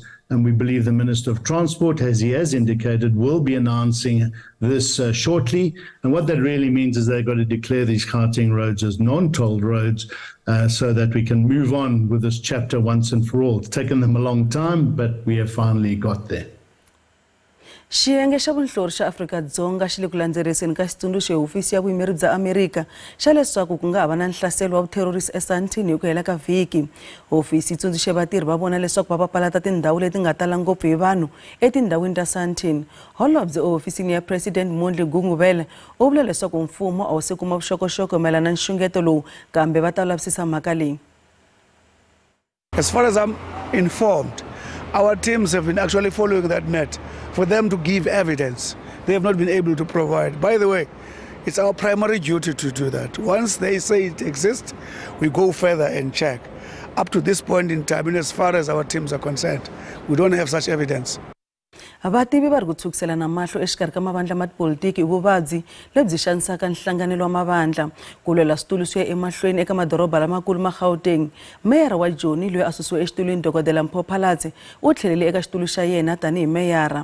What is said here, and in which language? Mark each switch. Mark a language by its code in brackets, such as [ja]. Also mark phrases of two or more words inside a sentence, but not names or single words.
[en] And we believe the Minister of Transport, as he has indicated, will be announcing this shortly. And what that really means is they've got to declare these Gauteng roads as non-tolled roads so that we can move on with this chapter once and for all. It's taken them a long time, but we have finally got there. [ts] Xiyenge xa vunhlori xa Afrika-Dzonga xi le ku landzeriseni ka xitsundzuxo hi hofisi ya vuyimeri bya Amerika xa leswaku ku nga ha va na nhlaselo wa vuterhorisi eSandton hi ku hela ka vhiki. Hofisi yi tsundzuxe vatirhi va vona leswaku va papalata tindhawu leti nga tala ngopfu hi vanhu etindhawini ta Sandton. Holobye ehofisini ya President Mahungu u vula leswaku mfumo a wu se kuma vuxokoxoko mayelana na nxungeto lowu, kambe va ta lavisisa mhaka leyi. [en] As far as I'm informed, our teams have been actually following that net for them to give evidence. They have not been able to provide. By the way, it's our primary duty to do that. Once they say it exists, we go further and check. Up to this point in time, and as far as our teams are concerned, we don't have such evidence. [ts] Vativi va ri ku tshukisela na mahlo exikarhi ka mavandla ma tipolitiki hi vuvabyi lebyi xanisaka nhlanganelo wa mavandla ku lwela switulu swi ya emahlweni eka madoroba lamakulu ma Gauteng. Meyara wa Joni loyi a susiwe exitulwini Dokodela Mpho u tlhelele eka xitulu xa yena tanihi meyara.